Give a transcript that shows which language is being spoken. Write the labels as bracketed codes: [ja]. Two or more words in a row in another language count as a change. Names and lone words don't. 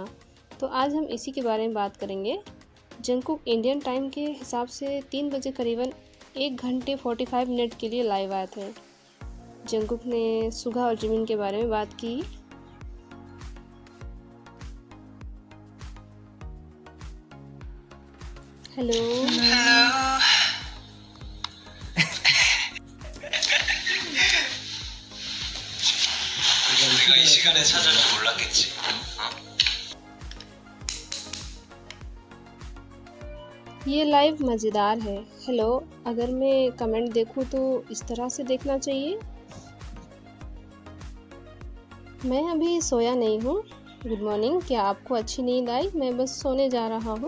[hi] तो आज हम इसी के बारे में बात करेंगे। जंगकुक इंडियन टाइम के हिसाब से 3 बजे करीबन 1 घंटे 45 मिनट के लिए लाइव आए थे। जंगकुक ने सुगा और जिमिन के बारे में बात की। हेलो [ko] 내가 이 시간에 찾아올 줄 몰랐겠지. [hi] ये लाइव मज़ेदार है। हेलो, अगर मैं कमेंट देखूं तो इस तरह से देखना चाहिए। मैं अभी सोया नहीं हूँ। [en] good morning. [hi] क्या आपको अच्छी नींद आई? मैं बस सोने जा रहा हूँ।